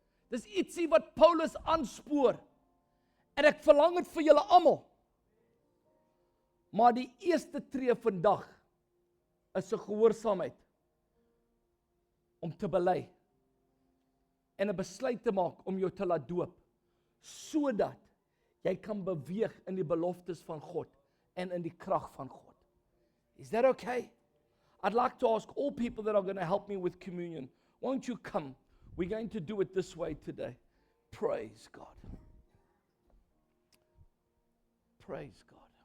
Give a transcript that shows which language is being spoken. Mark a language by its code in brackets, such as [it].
[af] Dis ietsie wat Paulus aanspoor. En ek verlang dit vir julle almal. Maar die eerste tree vandag is 'n gehoorsaamheid om te bely en 'n besluit te maak om jou te laat doop, sodat jy kan beweeg in die beloftes van God en in die krag van God. [en] Is that okay? I'd like to ask all people that are going to help me with communion, won't you come? We're going to do it this way today. Praise God. Praise God.